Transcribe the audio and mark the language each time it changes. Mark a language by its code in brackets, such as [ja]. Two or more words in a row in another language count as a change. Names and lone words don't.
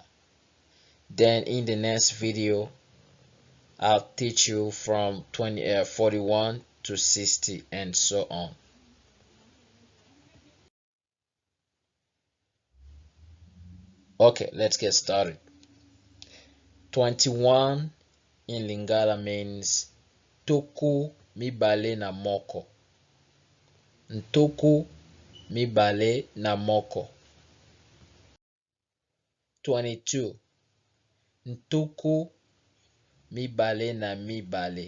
[en] Then in the next video, I'll teach you from 41 to 60 and so on. Okay, let's get started. 21 in Lingala means [ln] tuku mibale na moko. Ntuku mibale na moko. 22. Ntuku mibale na mibale.